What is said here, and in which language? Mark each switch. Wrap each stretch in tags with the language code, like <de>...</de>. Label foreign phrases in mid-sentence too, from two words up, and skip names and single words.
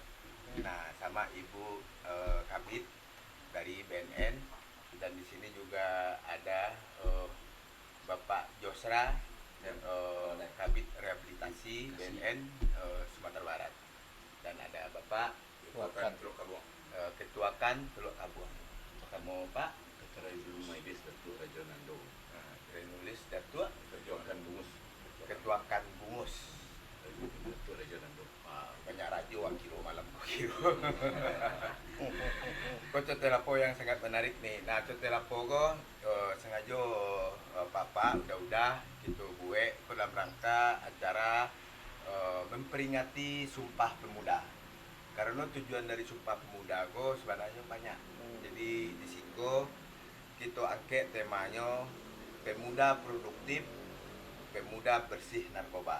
<id>Nah, sama Ibu Kabit dari BNN, dan di sini juga ada Bapak Josra dan Kabit Rehabilitasi BNN Sumatera Barat, dan ada Bapak Ketuakan Teluk Kabung. Kamu Pak Maidis Datuk Raja Nando, Renulis Datuk Ketuakan Bungus, Ketuakan Bungus. Datuk Raja Nando. Banyak radio kilo malam kilo. Kau Celoteh Lapau yang sangat menarik nih. Nah, Celoteh Lapau ko sengaja papa udah gitu gue dalam rangka acara memperingati Sumpah Pemuda. Karena tujuan dari Sumpah Pemuda ko sebenarnya banyak. Jadi di situ kita angkat temanya pemuda produktif, pemuda bersih narkoba.</id>